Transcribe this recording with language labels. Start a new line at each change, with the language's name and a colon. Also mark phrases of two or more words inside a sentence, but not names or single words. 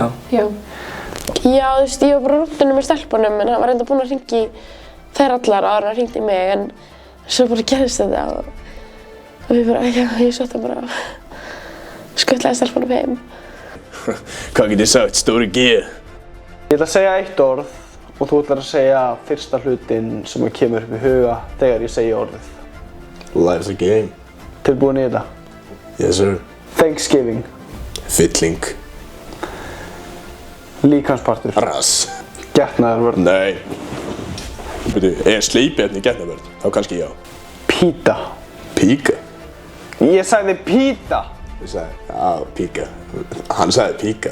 Icelandic: Já, þú veist, ég var bara á rúndunum með stelpunum en hann var reynda búinn að hringja í þær allar áður en hann hringdi í mig en svo bara gerðist þetta og við bara, ég sótti bara skuttlaði stelpunum heim. Hvað get ég sagt, stóri G? Ég ætla að segja eitt orð og þú ætlar að segja fyrsta hlutinn sem kemur upp í huga þegar ég segi orðið.
English: Life's a game.
Icelandic: Tilbúin í þetta?
English: Yes, sir.
Icelandic: Thanksgiving. Fylling. Líkamspartur. Rass. Getnaðarvörn. Nei. Veitu, er sleipið hérna í getnaðarvörn? Þá kannski já. Píta. Píka? Ég sagði píta! Ég sagði, já, píka. Hann sagði píka.